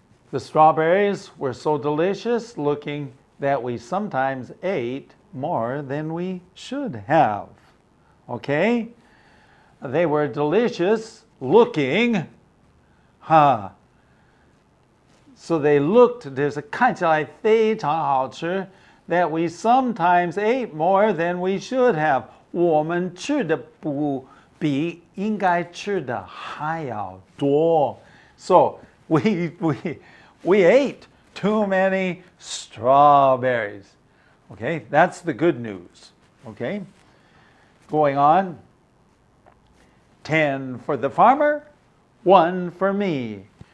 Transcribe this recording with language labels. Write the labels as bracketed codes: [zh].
[en] The strawberries were so delicious looking that we sometimes ate more than we should have. Okay? They were delicious looking. So they looked, [zh] 看起来非常好吃, [en] that we sometimes ate more than we should have. [zh] 我们吃的比应该吃的还要多. [en] So we ate too many strawberries. Okay, that's the good news. Okay, going on. 10 for the farmer, 1 for me.